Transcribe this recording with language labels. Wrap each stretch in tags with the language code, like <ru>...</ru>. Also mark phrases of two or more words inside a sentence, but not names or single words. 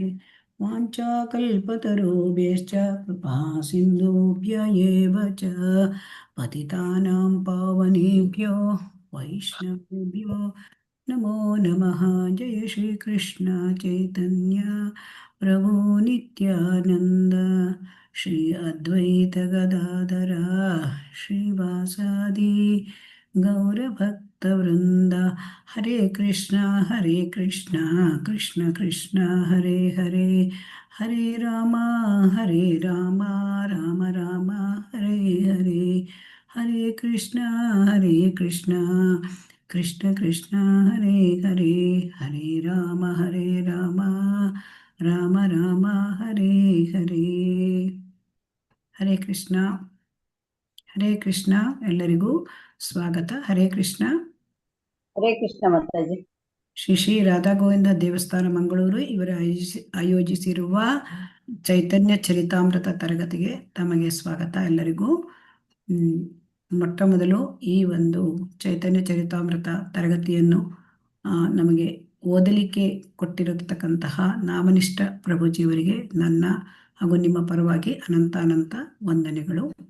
<sa>वाञ्छाकल्पतरुभ्यश्च कृपा सिन्धुभ्य एव च पतितानां पावनेभ्यो वैष्णवेभ्यो नमो नमः। जय श्री कृष्ण चैतन्य प्रभु नित्यानंद श्री अद्वैत गदाधर श्रीवासादि गौरभक्तवृंद। हरे कृष्ण कृष्ण कृष्ण हरे हरे, हरे राम राम राम हरे हरे, हरे कृष्ण कृष्ण कृष्ण हरे हरे, हरे राम राम राम हरे हरे.</sa> <kn>ಹರೇ ಕೃಷ್ಣ. ಹರೇ ಕೃಷ್ಣ. ಎಲ್ಲರಿಗೂ ಸ್ವಾಗತ. ಹರೇ ಕೃಷ್ಣ.</kn> <hi>हरे कृष्ण माता जी।</hi> <kn>ಶ್ರೀ ಶ್ರೀ ರಾಧಾ ಗೋವಿಂದ ದೇವಸ್ಥಾನ ಮಂಗಳೂರು ಇವರು ಆಯೋಜಿಸಿರುವ ಚೈತನ್ಯ ಚರಿತಾಮೃತ ತರಗತಿಗೆ ತಮಗೆ ಸ್ವಾಗತ ಎಲ್ಲರಿಗೂ. ಮೊಟ್ಟ ಮೊದಲು ಈ ಒಂದು ಚೈತನ್ಯ ಚರಿತಾಮೃತ ತರಗತಿಯನ್ನು ನಮಗೆ ಓದಲಿಕ್ಕೆ ಕೊಟ್ಟಿರತಕ್ಕಂತಹ ನಾಮನಿಷ್ಠ ಪ್ರಭುಜಿಯವರಿಗೆ ನನ್ನ ಹಾಗೂ ನಿಮ್ಮ ಪರವಾಗಿ ಅನಂತ ವಂದನೆಗಳು.</kn>